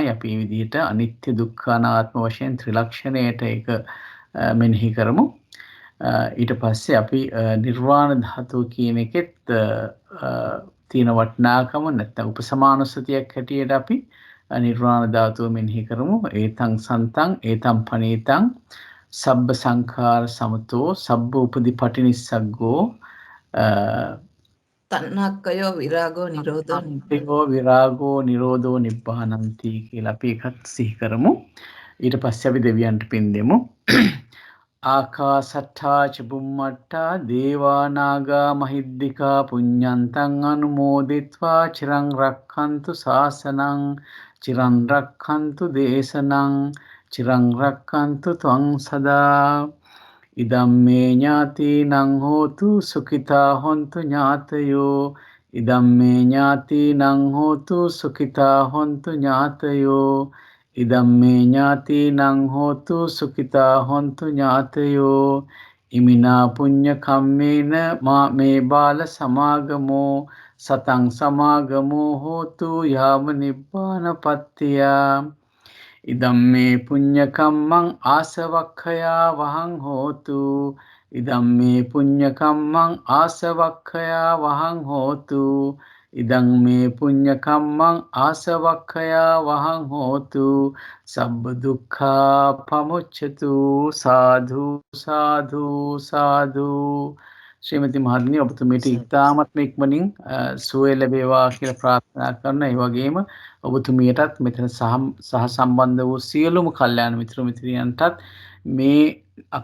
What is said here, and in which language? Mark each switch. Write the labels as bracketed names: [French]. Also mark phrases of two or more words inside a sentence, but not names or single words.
[Sinhala] අපි මේ විදිහට අනිත්‍ය දුක්ඛ අනාත්ම වශයෙන් ත්‍රිලක්ෂණයට ඒක මෙනෙහි කරමු. ඊට පස්සේ අපි නිර්වාණ ධාතුව කියන එකෙත් තියෙන වටිනාකම නැත්නම් උපසමානුස්සතියක් හැටියට අපි නිර්වාණ ධාතුව මෙනෙහි කරමු. [Pali] ඒතං සන්තං ඒතං පනීතං සබ්බ සංඛාර සමතෝ සබ්බ උපදීපටිනිස්සග්ගෝ තණ්හක්කයෝ විරාගෝ නිරෝධෝ නිබ්බානಂತಿ [Sinhala] කියලා අපි එකත් සිහි කරමු. ඊට පස්සේ අපි දෙවියන්ට පින් දෙමු. [Pali] ආකාසට්ඨා ච බුම්මට්ඨා දේවා නාග මහිද්దికා පුඤ්ඤන්තං අනුමෝදිත්වා චිරං රක්ඛන්තු ශාසනං චිරං රක්ඛන්තු දේශනං චිරං රක්ඛන්තු ත්වං සදා ඉදම්මේ ඥාතිනං හෝතු සුඛිතා හොන්තු ඥාතයෝ ඉදම්මේ ඥාතිනං හෝතු සුඛිතා හොන්තු ඥාතයෝ ඉදම්මේ ඥාතිනං හෝතු සුඛිතා හොන්තු ඥාතයෝ ඉමිනා පුඤ්ඤ කම්මේන මා මේ බාල සමාගමෝ සතං සමාගමෝ හෝතු යාව නිබ්බානපත්තියා ඉදම් මේ පුඤ්ඤ කම්මං ආසවක්ඛයා වහං හෝතු ඉදම් මේ පුඤ්ඤ කම්මං ආසවක්ඛයා වහං හෝතු ඉදං මේ පුඤ්ඤ කම්මං ආසවක්ඛයා වහං හෝතු සබ්බ දුක්ඛා පමුච්ඡතු සාධු සාධු සාධු [Sinhala] ශ්‍රීමති මහත්මිය ඔබතුමීට ඉතාමත්ම ඉක්මනින් සුවය ලැබේවා කියලා ප්‍රාර්ථනා කරන ඒ වගේම ඔබතුමියටත් මෙතන සහ සම්බන්ධ වූ සියලුම කල්යාණ මිත්‍ර මිත්‍රියන්ටත් මේ අප